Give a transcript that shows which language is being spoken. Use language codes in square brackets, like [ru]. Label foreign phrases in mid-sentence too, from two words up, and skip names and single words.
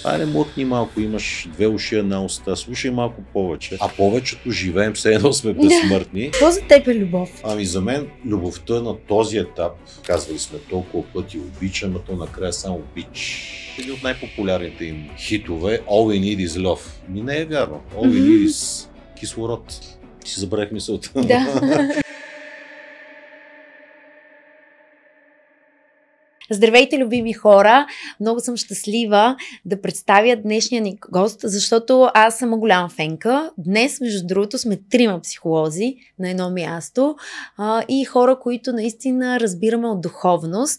[bg] Айде, млъкни малко, имаш две уши, една уста. Слушай малко повече. А повечето живеем, все едно сме безсмъртни. Какво за теб е любов? Ами за мен любовта на този етап, казвали сме толкова пъти, обичам, а то накрая само бич. Един от най-популярните им хитове All we need is love. Ми не е вярно. [en] All we need is [bg] кислород. Си забравих мисълта. Да. Здравейте, любими хора! Много съм щастлива да представя днешния ни гост, защото аз съм голяма фенка. Днес, между другото, сме 3 психолози на едно място и хора, които наистина разбираме от духовност.